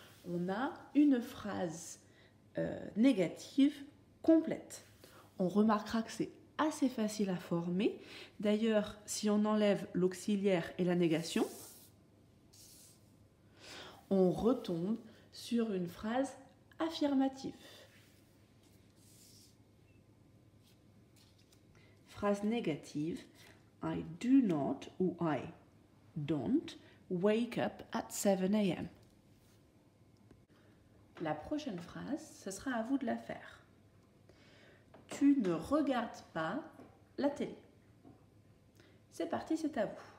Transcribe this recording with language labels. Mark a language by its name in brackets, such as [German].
[French] On a une phrase négative complète. On remarquera que c'est assez facile à former. D'ailleurs, si on enlève l'auxiliaire et la négation, on retombe sur une phrase affirmative. Phrase négative, [English] I do not ou I don't wake up at 7 a.m. [French] La prochaine phrase, ce sera à vous de la faire. Tu ne regardes pas la télé. C'est parti, c'est à vous.